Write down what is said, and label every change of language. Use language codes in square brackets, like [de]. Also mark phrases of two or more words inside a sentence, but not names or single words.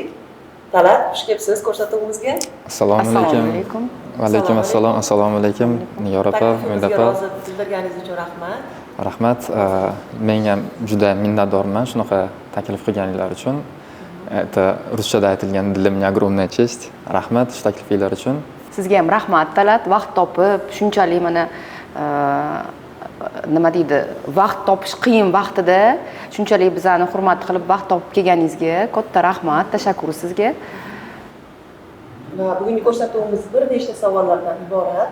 [uz] Talat, xush kelibsiz ko'rsatuvimizga. Assalomu alaykum. Va alaykum assalom, assalomu alaykum. Nigor opa, Umid opa. Bildirganingiz uchun rahmat. Rahmat. Men ham juda minnatdorman shunaqa taklif qilganinglar uchun. Ruschada aytilgan dilim [ru] мне огромная честь. [uz] Rahmat shu taklifinglar uchun. Sizga ham rahmat Talat, vaqt topib, shunchalik mana nima deydi, vaqt topish qiyin vaqtida shunchalik bizani hurmat qilib vaqt topib kelganingizga katta rahmat, tashakkur sizga. Va bugungi ko'rsatuvimiz bir nechta savollardan iborat.